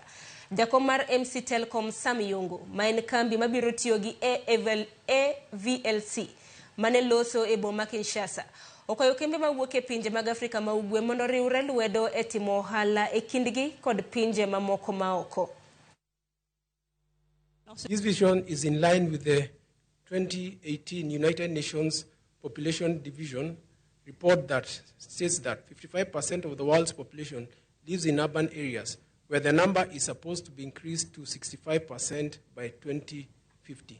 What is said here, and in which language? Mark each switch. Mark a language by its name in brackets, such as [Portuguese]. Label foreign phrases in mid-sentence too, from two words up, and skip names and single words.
[Luo (Kenya and Tanzania)] Jakom mar MC Telcom Sam Yungu, ma en kambi mabiro tiyo gi AVLC mane loso e boma Kinshasa, okwayo kembe mawuok e pinje mag Afrika ma ugwe mondo riwre lwedo e timo ohala e kindgi kod pinje mamoko maoko. [English] This vision is in line with the 2018 United Nations Population Division report that states that 55% of the world's population lives in urban areas, where the number is supposed to be increased to 65% by 2050.